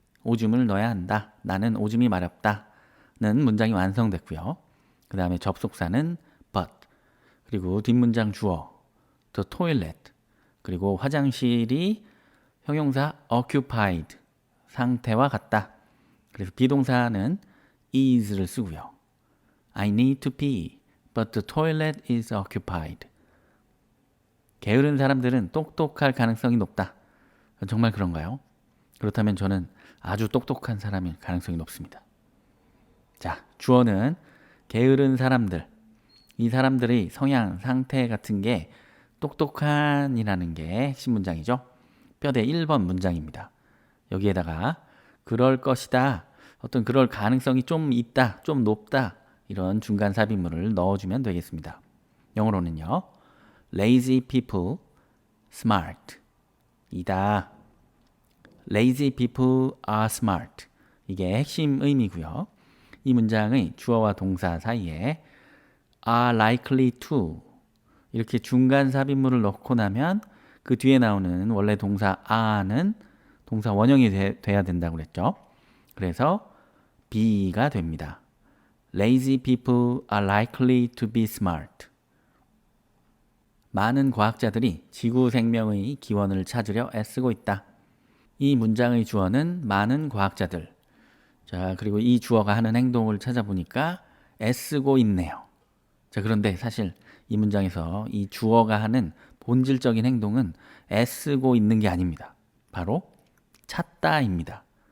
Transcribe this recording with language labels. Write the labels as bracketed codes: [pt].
[ko] 오줌을 넣어야 한다. 나는 오줌이 마렵다. 는 문장이 완성됐고요. 그 다음에 접속사는 but. 그리고 뒷문장 주어 the toilet. 그리고 화장실이 형용사 occupied. 상태와 같다. 그래서 비동사는 is를 쓰고요. [en] I need to pee, but the toilet is occupied. [ko] 게으른 사람들은 똑똑할 가능성이 높다. 정말 그런가요? 그렇다면 저는 아주 똑똑한 사람일 가능성이 높습니다. 자, 주어는 게으른 사람들. 이 사람들의 성향, 상태 같은 게 똑똑한이라는 게 핵심 문장이죠. 뼈대 1번 문장입니다. 여기에다가 그럴 것이다. 어떤 그럴 가능성이 좀 있다, 좀 높다. 이런 중간 삽입물을 넣어주면 되겠습니다. 영어로는요. [en] Lazy people, smart. 이다. Lazy people are smart. 이게 핵심 의미고요. [ko] 이 문장의 주어와 동사 사이에 [en] are likely to [ko] 이렇게 중간 삽입물을 넣고 나면 그 뒤에 나오는 원래 동사 are는 동사 원형이 돼야 된다고 그랬죠. 그래서 be가 됩니다. [en] Lazy people are likely to be smart. [ko] 많은 과학자들이 지구 생명의 기원을 찾으려 애쓰고 있다. 이 문장의 주어는 많은 과학자들. 자, 그리고 이 주어가 하는 행동을 찾아보니까 애쓰고 있네요. 자, 그런데 사실 이 문장에서 이 주어가 하는 본질적인 행동은 애쓰고 있는 게 아닙니다. 바로 찾다입니다.